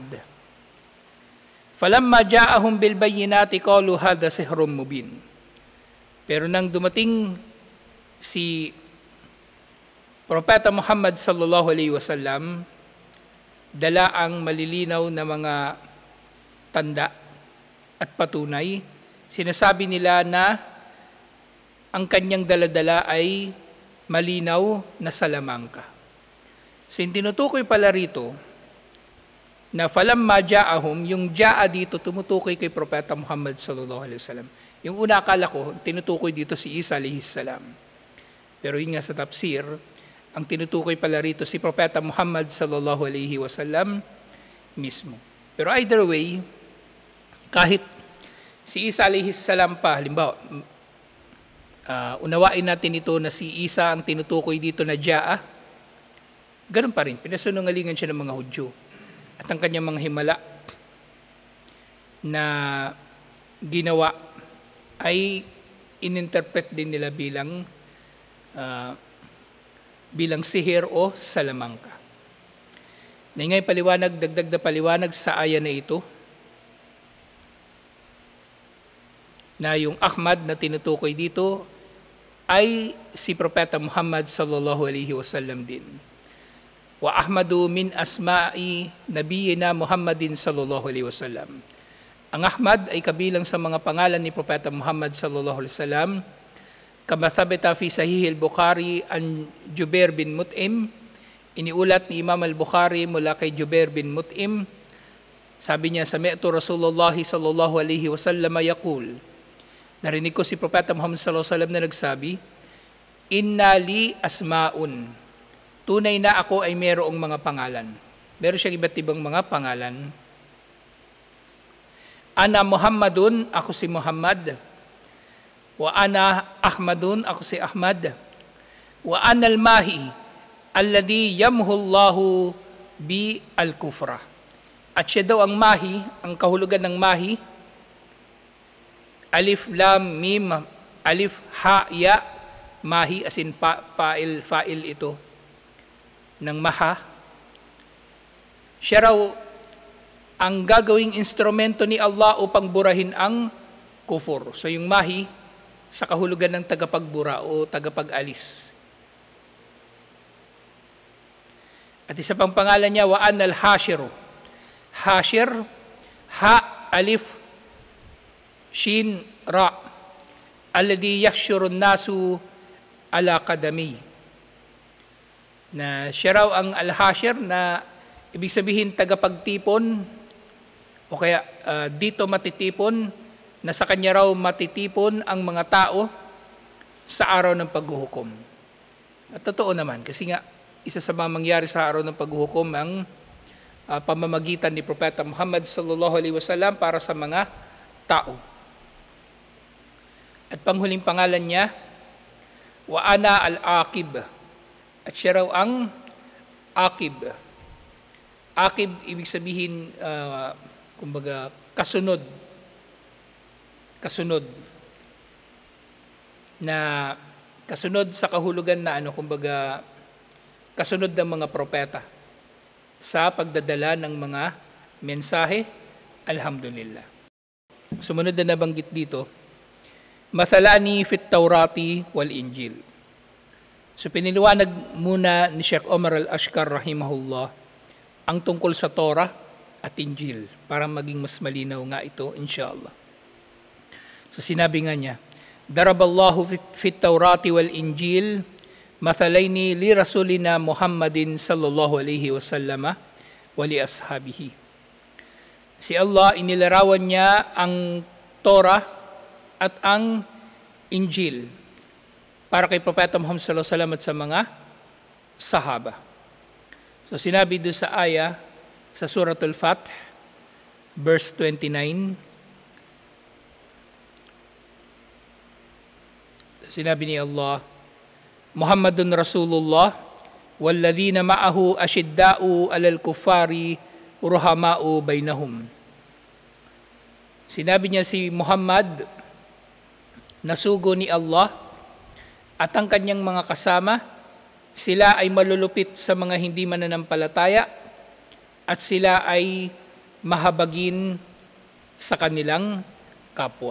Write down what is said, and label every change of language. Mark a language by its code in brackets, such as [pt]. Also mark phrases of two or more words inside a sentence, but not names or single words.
[ar] فلما جاءهم بالبينات قالوا هذا سحر مبين. [tl] Pero nang dumating si Propeta Muhammad [ar] صلى الله عليه وسلم, [tl] dala ang malilinaw na mga tanda at patunay, sinasabi nila na ang kanyang daladala ay malinaw na salamangka. So, tinutukoy pala rito na [ar] فلما جاءهم, [tl] yung ja'a dito tumutukoy kay Propeta Muhammad [ar] صلى الله عليه وسلم. [tl] Yung una akala ko, tinutukoy dito si Isa [ar] عليه السلام. [tl] Pero yun nga sa tafsir, ang tinutukoy pala rito si Propeta Muhammad [ar] صلى الله عليه وسلم [tl] mismo. Pero [en] either way, [tl] kahit si Isa [ar] عليه السلام [tl] pa, halimbawa, unawain natin ito na si Isa ang tinutukoy dito na ja'a, ganun pa rin, pinasunungalingan siya ng mga Hudyo. At ang kanyang mga himala na ginawa ay ininterpret din nila bilang sihir o salamangka. Ngay paliwanag, dagdag na paliwanag sa aya na ito, na yung Ahmad na tinutukoy dito ay si Propeta Muhammad [ar] صلى الله عليه وسلم [tl] din. [ar] وأحمد من أسماء نبينا محمد صلى الله عليه وسلم. [tl] Ang Ahmad ay kabilang sa mga pangalan ni Propeta Muhammad [ar] صلى الله عليه وسلم, كما ثبت في صحيح البخاري عن جبير بن مطعم. [tl] Iniulat ni Imam al-Bukhari mula kay Jubair bin Mut'im. Sabi niya, [ar] سمعت رسول الله صلى الله عليه وسلم يقول. [tl] Narinig ko si Propeta Muhammad [ar] صلى الله عليه وسلم [tl] na nagsabi, [ar] إن لي أسماء. [tl] Tunay na ako ay mayroong mga pangalan. Meron siyang iba't ibang mga pangalan. [ar] أنا محمد, [tl] ako si Muhammad. [ar] وأنا أحمد, [tl] ako si Ahmad. [ar] وأنا الماحي الذي يمحو الله بي الكفر. [tl] At siya daw ang mahi, ang kahulugan ng mahi, [ar] ألف لام ميم ألف هاء ياء, [tl] mahi as in fa'il ito ng maha. Siya raw ang gagawing instrumento ni Allah upang burahin ang kufur. So yung mahi sa kahulugan ng tagapagbura o tagapag-alis. At isa pang pangalan niya, [ar] وأنا الحاشر. حاشر، حاء ألف شين راء، الذي يحشر الناس على قدمي. [tl] Na siya raw ang al-hashir, na ibig sabihin tagapagtipon, o kaya dito matitipon, na sa kanya raw matitipon ang mga tao sa araw ng paghuhukom. At totoo naman, kasi nga isa sa mga mangyari sa araw ng paghuhukom ang pamamagitan ni Propeta Muhammad [ar] صلى الله عليه وسلم [tl] para sa mga tao. At panghuling pangalan niya, [ar] وأنا العاقب. [tl] At siya raw ang aqib. Aqib, ibig sabihin, kumbaga, kasunod. Kasunod. Na kasunod sa kahulugan na kumbaga, kasunod ng mga propeta sa pagdadala ng mga mensahe. Alhamdulillah. Sumunod na nabanggit dito, [ar] مثلا في التوراة والإنجيل. [tl] So piniliwanag muna ni Sheikh Omar al-Ashkar rahimahullah ang tungkol sa Torah at Injil para maging mas malinaw nga ito inshallah. So sinabi nga niya, [ar] ضرب الله في التوراة والإنجيل مثلين لرسولنا محمد صلى الله عليه وسلم ولأصحابه. [tl] Si Allah, inilarawan niya ang Torah at ang Injil para kay Propeta Muhammad [ar] صلى الله عليه وسلم [tl] at sa mga sahaba. So sinabi doon sa aya sa Suratul Fath, verse 29, sinabi ni Allah, [ar] محمد رسول الله والذين معه أشداء على الكفار رحماء بينهم. [tl] Sinabi niya si Muhammad, nasugo ni Allah, at ang kanyang mga kasama, sila ay malulupit sa mga hindi mananampalataya at sila ay mahabagin sa kanilang kapwa.